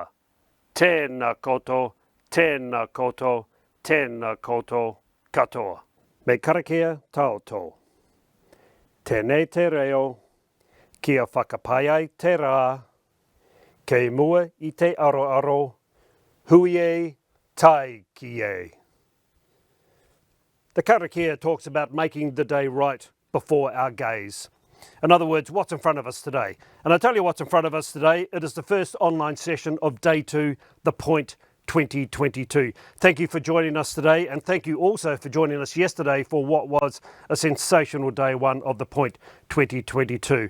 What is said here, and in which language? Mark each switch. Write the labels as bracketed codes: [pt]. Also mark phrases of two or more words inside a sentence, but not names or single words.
[mi] Tēnā koutou, tēnā koutou, tēnā koutou katoa. Me karakia tātou. Tēnei te reo, kia whakapai ai te rā, kei mua i te aroaro, hui e, tai ki e. [en] The karakia talks about making the day right before our gaze. In other words, what's in front of us today? And I tell you what's in front of us today. It is the first online session of Day 2, The Point 2022. Thank you for joining us today, and thank you also for joining us yesterday for what was a sensational Day 1 of The Point 2022.